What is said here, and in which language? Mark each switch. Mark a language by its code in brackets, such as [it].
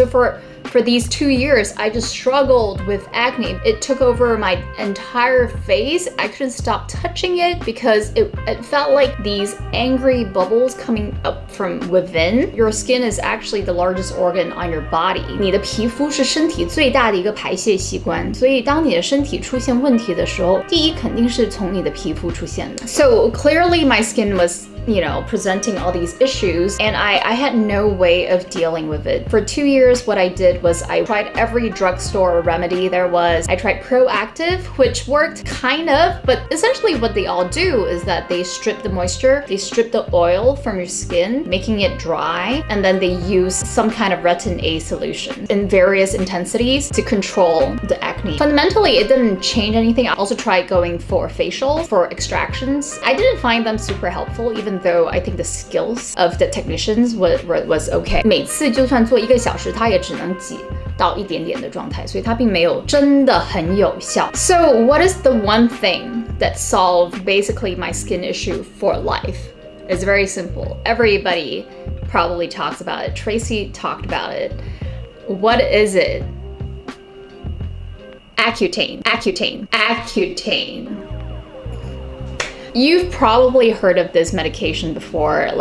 [en] So for these 2 years, I just struggled with acne. It took over my entire face. I couldn't stop touching it because it felt like these angry bubbles coming up from within. Your skin is actually the largest organ on your body. [zh] 你的皮肤是身体最大的一个排泄器官，所以当你的身体出现问题的时候，第一肯定是从你的皮肤出现的。 [en] So clearly my skin was, you know, presenting all these issues, and I had no way of dealing with it. For 2 years, what I did was I tried every drugstore remedy there was. I tried Proactive, which worked kind of, but essentially what they all do is that they strip the moisture, they strip the oil from your skin, making it dry, and then they use some kind of retin A solution in various intensities to control the acne. Fundamentally, it didn't change anything. I also tried going for facial, for extractions. I didn't find them super helpful, even even though I think the skills of the technicians was okay. [zh] 每次就算做1个小时，它也只能挤到一点点的状态，所以它并没有真的很有效。 [en] So what is the one thing that solved basically my skin issue for life? It's very simple. Everybody probably talks about it. Tracy talked about it. What is it? Accutane. You've probably heard of this medication before.